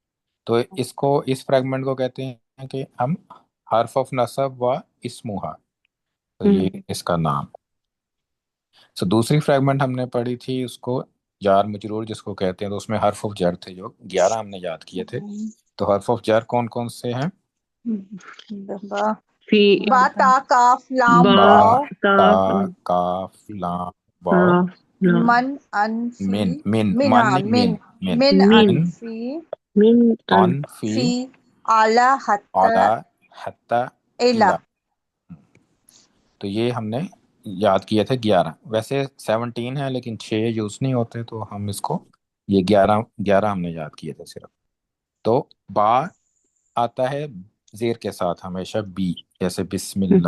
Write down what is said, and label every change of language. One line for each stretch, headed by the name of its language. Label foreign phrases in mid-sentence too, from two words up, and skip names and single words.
Urdu: تو اس فریگمنٹ کو کہتے ہیں کہ ہم حرف آف نصب و اسمہا، تو یہ اس کا نام۔ تو دوسری فریگمنٹ ہم نے پڑھی تھی، اس کو جار مجرور جس کو کہتے ہیں، تو اس میں حرف آف جر تھے جو 11 ہم نے یاد کیے تھے۔ تو حرف آف جر کون کون سے ہیں؟
Arabic: فی، با تا کاف لام با، واو تا کاف لام واو، من ان فی من من ہاں من من من ان من، فی من ان ان فی اعلی حتی اعلی حتی इला। الا.
Urdu: تو یہ ہم نے یاد کیے تھے 11. ویسے 17 ہے لیکن 6 یوز نہیں ہوتے تو ہم اس کو یہ 11 ہم نے یاد کیے تھے صرف. تو با آتا ہے زیر کے ساتھ ہمیشہ بی، جیسے بسم اللہ.